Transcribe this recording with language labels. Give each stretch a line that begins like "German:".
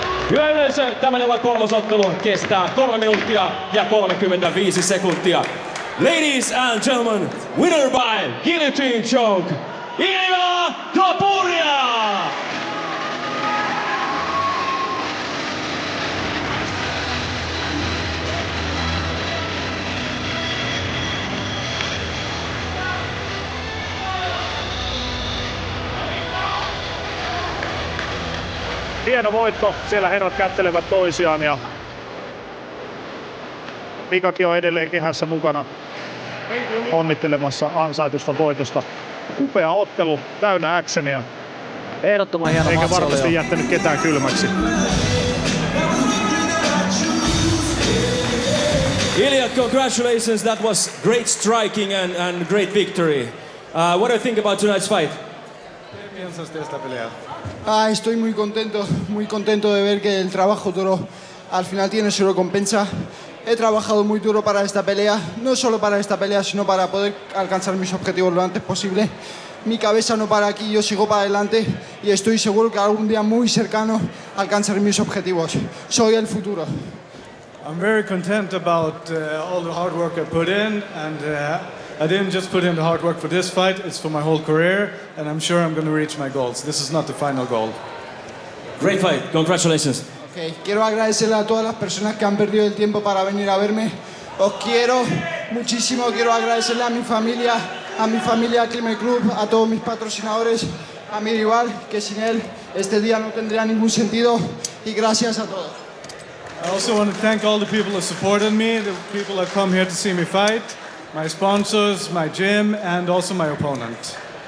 Finnish: Hyvä yleisö, tämän illan kolmosottelu kestää 3 minuuttia ja 35 sekuntia.
English: Ladies and gentlemen, winner by guillotine choke, Ilja Topuria!
Finnish: Hieno voitto, siellä herrat kättelevät toisiaan ja Mikakin on edelleen kehässä mukana onnittelemassa ansaitusta voitosta. Upea ottelu, täynnä actionia. Ehdottoman hieno eikä matsi varmasti jättänyt ketään kylmäksi.
English: Ilya, congratulations, that was great striking and great victory. What do you think about tonight's fight?
Spanish: ¿Qué piensas de esta pelea? Estoy muy contento de ver que el trabajo duro al final tiene su recompensa. He trabajado muy duro para esta pelea, no solo para esta pelea, sino para poder alcanzar mis objetivos lo antes posible. Mi cabeza no para aquí, yo sigo para adelante y estoy seguro que algún día muy cercano alcanzaré mis objetivos. Soy el futuro.
English: I'm very content about all the hard work I put in, and I didn't just put in the hard work for this fight, it's for my whole career, and I'm sure I'm going to reach my goals. This is not the final goal. Great fight, congratulations. Okay.
Spanish: Quiero agradecerle a todas las personas que han perdido el tiempo para venir a verme. Os quiero muchísimo, quiero agradecerle a mi familia Climate Club, a todos mis patrocinadores, a mi rival, que sin él este día no tendría ningún sentido, y gracias a todos.
English: I also want to thank all the people who supported me, the people that come here to see me fight, my sponsors, my gym, and also my opponent.